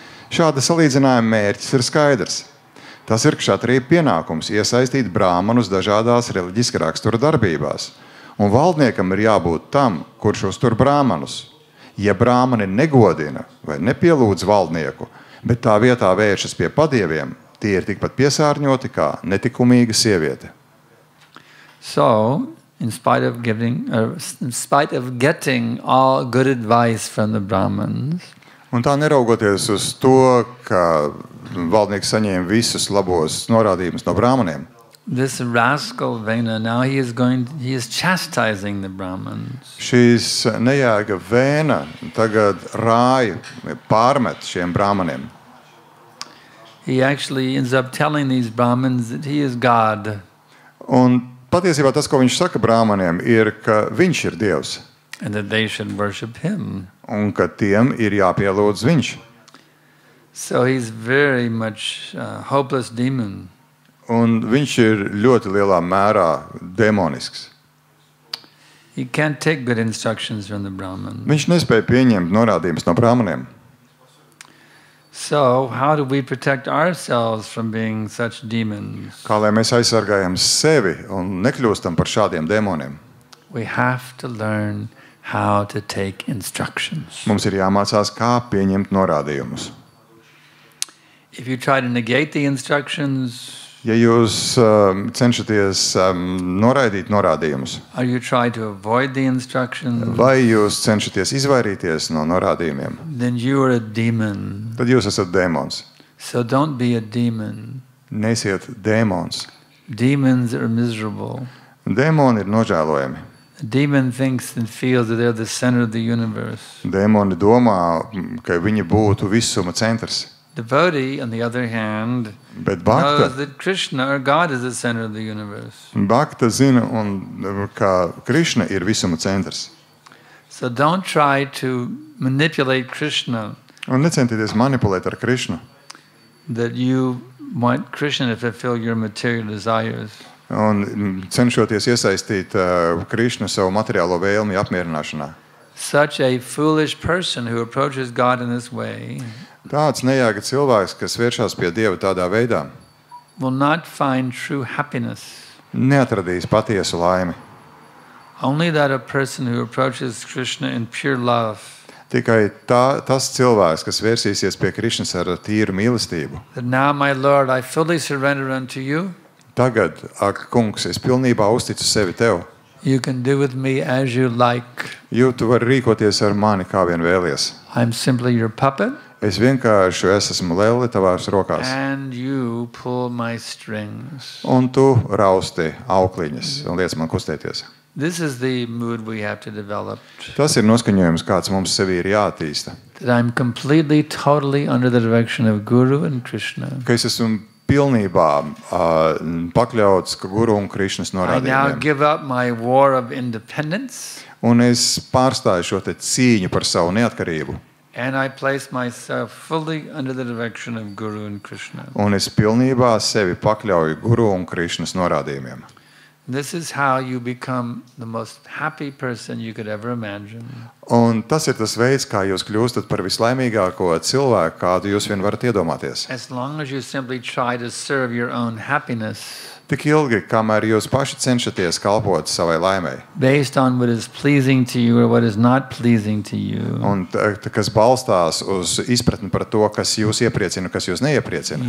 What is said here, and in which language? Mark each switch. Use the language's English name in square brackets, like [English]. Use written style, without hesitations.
[Latvian] Šāda salīdzinājuma mērķis ir skaidrs. Tas ir kšatrija pienākums iesaistīt brāmanus dažādās reliģiska rakstura darbībās Un valdniekam ir jābūt tam, kurš uztur brāmanus. Ja brāmani negodina vai nepielūdz valdnieku, bet tā vietā vēršas pie padieviem, tie ir tikpat piesārņoti kā netikumīga sieviete. [English] So, in spite of getting all good advice from the Brahmins, [Latvian] Un tā neraugoties uz to, ka valdnieks saņēma visus labos norādījumus no brāmaniem, [English] this rascal Vena, now he is chastising the Brahmins. [Latvian] šīs nejēga Vēna tagad rāja, pārmet šiem brāmaniem. [English] He actually ends up telling these Brahmins that he is God. [Latvian] Un patiesībā tas, ko viņš saka brāmaniem, ir, ka viņš ir Dievs. [English] And that they should worship him. [Latvian] Un ka tiem ir jāpielūdz viņš. [English] So he's very much a hopeless demon. [Latvian] Un viņš ir ļoti lielā mērā demonisks. [English] He can't take good instructions from the Brahmin. [Latvian] Viņš nespēja pieņemt norādījumus no brāmaniem. [English] So how do we protect ourselves from being such demons? [Latvian] Kā lai mēs aizsargājam sevi un nekļūstam par šādiem demoniem? [English] We have to learn how to take instructions. [Latvian] Mums ir jāmācās, kā pieņemt norādījumus. [English] If you try to negate the instructions, [Latvian] Ja jūs cenšaties noraidīt norādījumus, [English] or you try to avoid the instructions, [Latvian] vai jūs cenšaties izvairīties no norādījumiem, [English] then you are a demon. [Latvian] tad jūs esat dēmons. [English] So don't be a demon. [Latvian] Neesiet dēmons. [English] Demons are miserable. [Latvian] Dēmoni ir nožēlojami. [English] A demon thinks and feels that they're the center of the universe. [Latvian] Dēmoni domā, ka viņi būtu visuma centrs. [English] Devotee, on the other hand, [Latvian] Bet bhakta, [English] knows that Krishna or God is the center of the universe. [Latvian] bhakta zina, ka Krišna ir visuma centrs. [English] So don't try to manipulate Krishna, [Latvian] Un necentieties manipulēt ar Krišnu. [English] that you want Krishna to fulfill your material desires. [Latvian] Un cenšoties iesaistīt Krišnu savu materiālo vēlmi apmierināšanā. [English] Such a foolish person who approaches God in this way [Latvian] Tāds nejēga cilvēks, kas vēršās pie Dieva tādā veidā, [English] will not find true happiness. [Latvian] neatradīs patiesu laimi. [English] Only that a person who approaches Krishna in pure love, [Latvian] Tikai tas cilvēks, kas vērsīsies pie Krišnas ar tīru mīlestību. [English] that now, my Lord, I fully surrender unto you. [Latvian] Tagad, ak, kungs, es pilnībā uzticu sevi tev. [English] You can do with me as you like. [Latvian] Jo tu vari rīkoties ar mani, kā vien vēlies. [English] I'm simply your puppet, [Latvian] Es vienkārši esmu lēli tavās rokās. [English] and you pull my strings. [Latvian] Un tu rausti aukliņas un liec man kustēties. [English] This is the mood we have to develop. [Latvian] Tas ir noskaņojums, kāds mums sevi ir jāattīsta. [English] That I'm completely, totally under the direction of Guru and Krishna. [Latvian] Ka es esmu pilnībā pakļauts Guru un Krišnas [English] I now [Latvian] norādījumiem. [English] give up my war of independence, [Latvian] Un es pārstāju šo te cīņu par savu neatkarību. [English] and I place myself fully under the direction of Guru and Krishna. [Latvian] Un es pilnībā sevi pakļauju Guru un Krišnas norādījumiem. [English] This is how you become the most happy person you could ever imagine. [Latvian] Un tas ir tas veids, kā jūs kļūstat par vislaimīgāko cilvēku, kādu jūs vien varat iedomāties. [English] As long as you simply try to serve your own happiness [Latvian] Tik ilgi, kamēr jūs paši cenšaties kalpot savai laimei. [English] based on what is pleasing to you or what is not pleasing to you, [Latvian] Un kas balstās uz izpratni par to, kas jūs iepriecina, kas jūs neiepriecina.